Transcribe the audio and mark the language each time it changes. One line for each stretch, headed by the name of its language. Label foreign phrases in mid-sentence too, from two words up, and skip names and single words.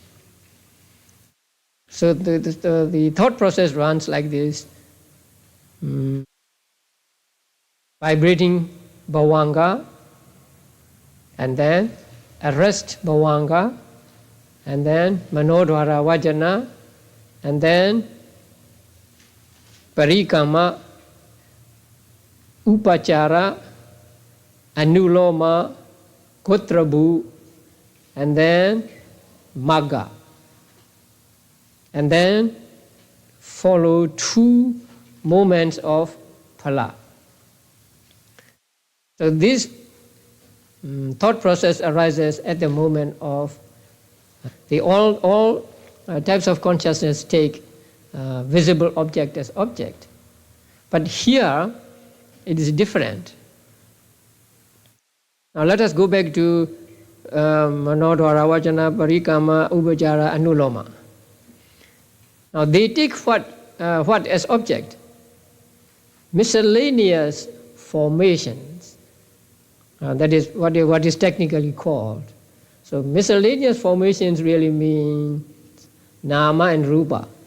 English: So the thought process runs like this. Vibrating bhavanga, and then arrest bhavanga, and then
Pali: manodhara vajana,
English: and then
Pali: parikama, upachara, anuloma, kotrabu,
English: and then magga. And then follow 2 moments of phala. So this thought process arises at the moment of all types of consciousness take visible object as object. But here it is different. Now let us go back to
Pali: manodhara vajana, parikama, upachara, anuloma.
English: Now they take what as object? Miscellaneous formations. That is what is technically called. So miscellaneous formations really mean nama and rupa.